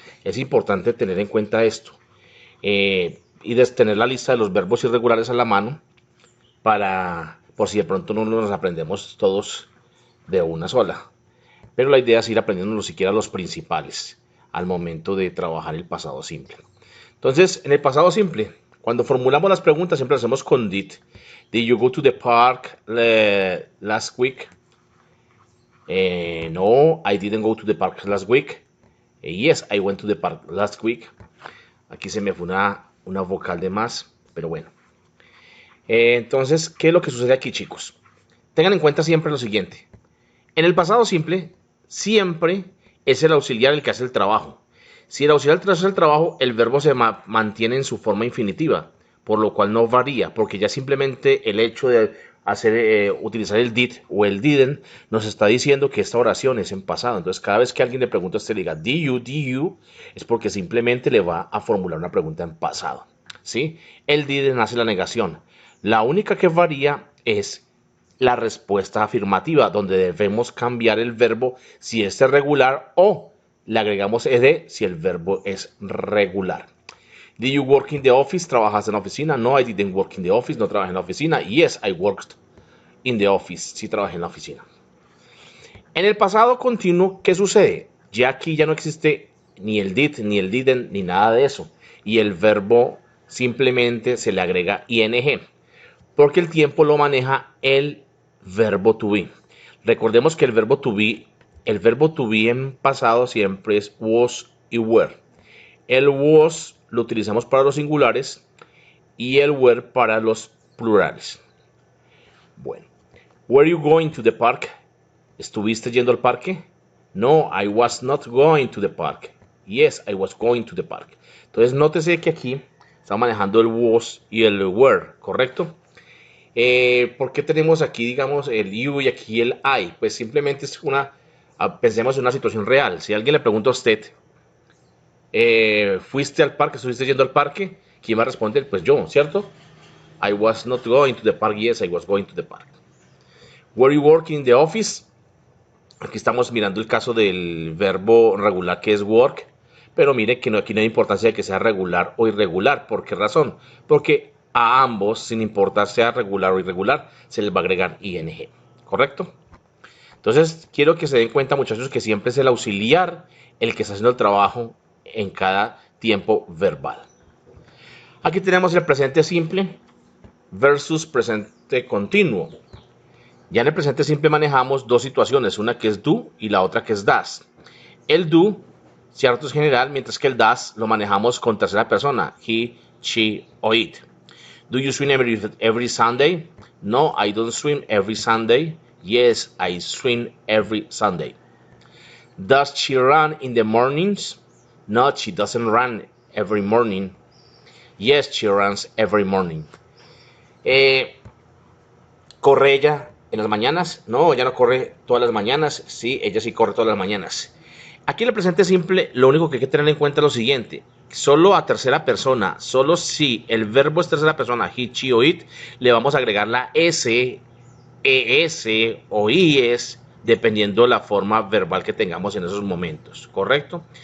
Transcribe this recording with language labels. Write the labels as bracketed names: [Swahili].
[Spanish] Es importante tener en cuenta esto. Y tener la lista de los verbos irregulares a la mano por si de pronto no nos aprendemos todos de una sola. Pero la idea es ir aprendiendo siquiera los principales al momento de trabajar el pasado simple. Entonces, en el pasado simple, cuando formulamos las preguntas siempre lo hacemos con did. [English] Did you go to the park last week? No, I didn't go to the park last week. Yes, I went to the park last week. [Spanish] Aquí se me fue una vocal de más, pero bueno. Entonces, ¿qué es lo que sucede aquí, chicos? Tengan en cuenta siempre lo siguiente. En el pasado simple, siempre es el auxiliar el que hace el trabajo. Si el auxiliar hace el trabajo, el verbo se mantiene en su forma infinitiva, por lo cual no varía, porque ya simplemente el hecho de utilizar el did o el didn't nos está diciendo que esta oración es en pasado. Entonces, cada vez que alguien le pregunta a usted, le diga did you, es porque simplemente le va a formular una pregunta en pasado, ¿sí? El didn't hace la negación. La única que varía es la respuesta afirmativa, donde debemos cambiar el verbo si es regular o le agregamos ed si el verbo es regular. [English] Did you work in the office? [Spanish] ¿Trabajas en la oficina? [English] No, I didn't work in the office. [Spanish] No trabajé en la oficina. [English] Yes, I worked in the office. [Spanish] Sí trabajé en la oficina. En el pasado continuo, ¿qué sucede? Ya aquí ya no existe ni el did, ni el didn't, ni nada de eso. Y el verbo simplemente se le agrega ing, porque el tiempo lo maneja el verbo to be. Recordemos que el verbo to be en pasado siempre es was y were. El was lo utilizamos para los singulares y el were para los plurales. [English] Bueno, were you going to the park? [Spanish] ¿Estuviste yendo al parque? [English] No, I was not going to the park. Yes, I was going to the park. [Spanish] Entonces, nótese que aquí estamos manejando el was y el were, ¿correcto? ¿Por qué tenemos aquí, digamos, el you y aquí el I? Pues simplemente es pensemos en una situación real. Si alguien le pregunta a usted, ¿fuiste al parque? ¿Estuviste yendo al parque? ¿Quién va a responder? Pues yo, ¿cierto? [English] I was not going to the park. Yes, I was going to the park. Were you working in the office? [Spanish] Aquí estamos mirando el caso del verbo regular que es work, pero mire que aquí no hay importancia de que sea regular o irregular. ¿Por qué razón? Porque a ambos, sin importar sea regular o irregular, se les va a agregar ing, ¿correcto? Entonces, quiero que se den cuenta, muchachos, que siempre es el auxiliar el que está haciendo el trabajo en cada tiempo verbal. Aquí tenemos el presente simple versus presente continuo. Ya en el presente simple manejamos dos situaciones, una que es do y la otra que es does. El do, cierto, es general, mientras que el does lo manejamos con tercera persona, he, she o it. [English] Do you swim every Sunday? No, I don't swim every Sunday. Yes, I swim every Sunday. Does she run in the mornings? No, she doesn't run every morning. Yes, she runs every morning. [Spanish] ¿Corre ella en las mañanas? No, ella no corre todas las mañanas. Sí, ella sí corre todas las mañanas. Aquí en el presente simple, lo único que hay que tener en cuenta es lo siguiente. Solo a tercera persona, solo si el verbo es tercera persona, he, she o it, le vamos a agregar la s, es o is, dependiendo de la forma verbal que tengamos en esos momentos, ¿correcto?